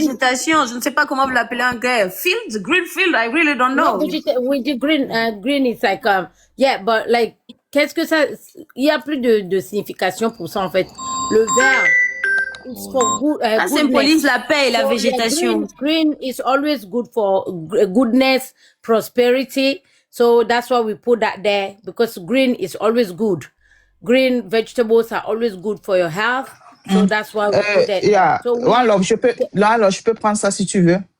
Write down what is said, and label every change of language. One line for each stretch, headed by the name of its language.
French: végétation. Je ne sais pas comment vous l'appelez en anglais.
English: Field? Green field? I really don't know. We do green. Green is like yeah, but like
French: qu'est-ce que ça? Il y a plus de signification pour ça en fait. Le vert.
English: It's for good.
French: Ça symbolise la paix et la
English: So,
French: végétation.
English: yeah, green is always good for goodness, prosperity. So that's why we put that there, because green is always good. Green vegetables are always good for your health. So that's why we put that. Yeah. So
French: One love, je peux prendre ça si tu veux.